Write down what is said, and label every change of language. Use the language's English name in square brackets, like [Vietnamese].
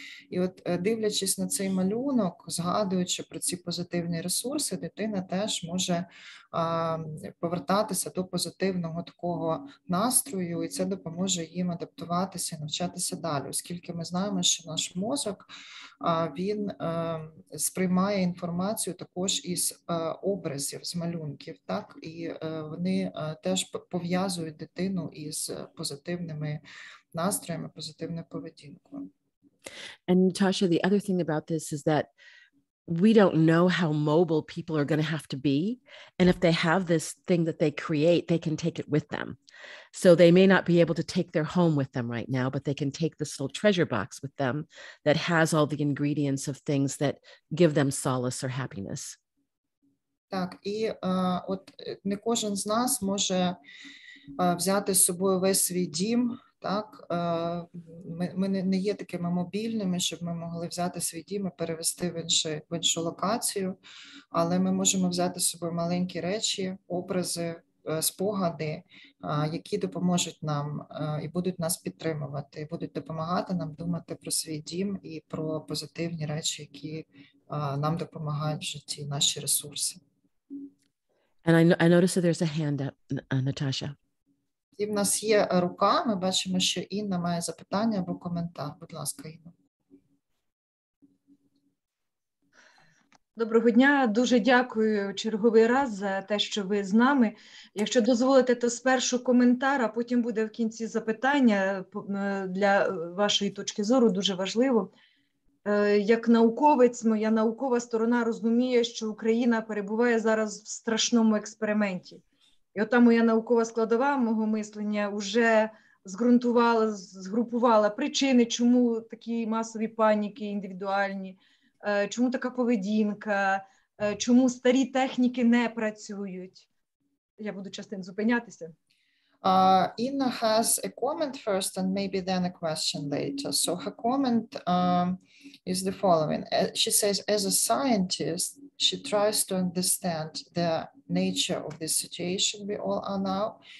[Ukrainian] І от дивлячись на цей малюнок, згадуючи про ці позитивні ресурси, дитина теж може повертатися до позитивного такого настрою, і це допоможе їм адаптуватися, навчатися далі, оскільки ми знаємо, що наш мозок, він сприймає інформацію також із образів, з малюнків, так, і вони теж пов'язують дитину із позитивними настроями, позитивною поведінкою. [English] And Natasha, the other thing about this is that we don't know how mobile people are going to have to be. And if they have this thing that they create, they can take it with them. So they may not be able to take their home with them right now, but they can take this little treasure box with them that has all the ingredients of things that give them solace or happiness. [Ukrainian] Так, і от не кожен з нас може взяти з собою весь свій дім. Так, ми не є такими мобільними, щоб ми могли взяти свій дім і перевести в іншу локацію, але ми можемо взяти з собою маленькі речі, образи, спогади, які допоможуть нам і будуть нас підтримувати, і будуть допомагати нам думати про свій дім і про позитивні речі, які нам допомагають в житті, наші ресурси. [English] And I noticed that there's a hand up, Natasha. [Ukrainian] І в нас є рука, ми бачимо, що Інна має запитання або коментар. Будь ласка, Інна. Доброго дня, дуже дякую черговий раз за те, що ви з нами. Якщо дозволите, то спершу коментар, а потім буде в кінці запитання для вашої точки зору, дуже важливо. Як науковець, моя наукова сторона розуміє, що Україна перебуває зараз в страшному експерименті. І ота моя наукова складова мого мислення вже згрупувала причини, чому такі масові паніки індивідуальні, чому така поведінка, чому старі техніки не працюють. Я буду частин зупинятися. [English] Inna has a comment first and maybe then a question later. So her comment is the following. She says, as a scientist, she tries to understand the nature of this situation we all are now.